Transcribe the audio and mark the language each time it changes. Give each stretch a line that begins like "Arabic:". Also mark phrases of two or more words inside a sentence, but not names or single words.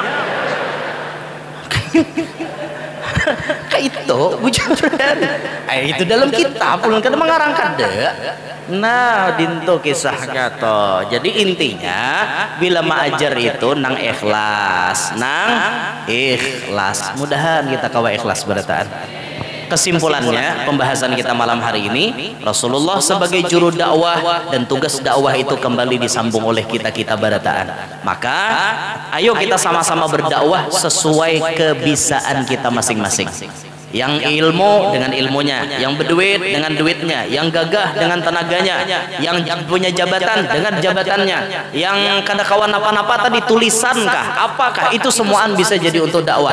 Banjar: Kayak itu bujuran itu dalam kitab ulun kada mengarang kada. Nah dinto kisahnya toh. Jadi intinya bila mengajar itu nang ikhlas, mudahan kita kawa ikhlas berataan.
Indonesian: Kesimpulannya pembahasan kita malam hari ini, Rasulullah sebagai juru dakwah dan tugas dakwah itu kembali disambung oleh kita barataan. Maka ayo kita sama-sama berdakwah sesuai kebisaan kita masing-masing. Yang ilmu dengan ilmunya, yang berduit dengan duitnya, yang gagah dengan tenaganya, yang punya jabatan dengan jabatannya, yang
Banjar: kada kawan
Indonesian: apa-apa tadi tulisankah, apakah itu semuaan bisa jadi untuk dakwah.